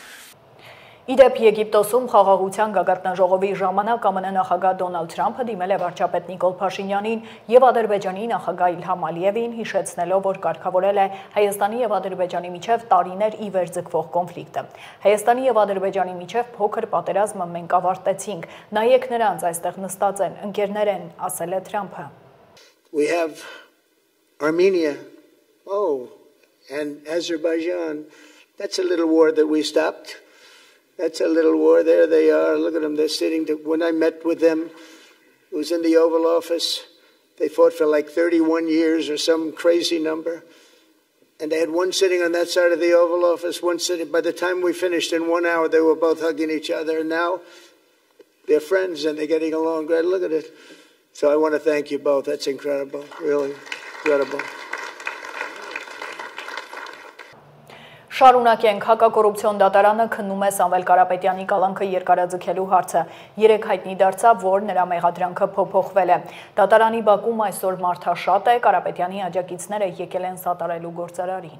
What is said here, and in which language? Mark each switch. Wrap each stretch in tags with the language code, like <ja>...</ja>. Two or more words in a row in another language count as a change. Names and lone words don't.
<hy>Իդեպ Եգիպտոսում խաղաղության գագաթնաժողովի ժամանակ ԱՄՆ նախագահ Դոնալդ Թրամփը դիմել է վարչապետ Նիկոլ Փաշինյանին եւ Ադրբեջանի նախագահ Իլհամ Ալիևին, հիշեցնելով, որ կարգավորել է Հայաստանի եւ Ադրբեջանի միջև տարիներ ի վեր ձգվող կոնֆլիկտը։ Հայաստանի եւ Ադրբեջանի միջև փոքր պատերազմը մենք ավարտեցինք, նայեք նրանց այստեղ նստած են, ընկերներ են, ասել է Թրամփը։</hy> <en>We have Armenia, and Azerbaijan. That's a little war that we stopped. That's a little war. There they are. Look at them. They're sitting. When I met with them, it was in the Oval Office. They fought for like 31 years or some crazy number. And they had one sitting on that side of the Oval Office, one sitting. By the time we finished in 1 hour, they were both hugging each other. And now they're friends and they're getting along great. Look at it. So I want to thank you both. That's incredible. Really incredible.</en> <hy>Շարունակենք, հակակոռուպցիոն դատարանը քննում է Սամվել Կարապետյանի կալանքը երկարաձգելու հարցը։ Երեկ հայտնի դարձավ, որ նրա մեղադրանքը փոփոխվել է։ Դատարանի բակում այսօր մարդաշատ է, Կարապետյանի աջակիցները եկել են սատարելու գործարարին։</hy>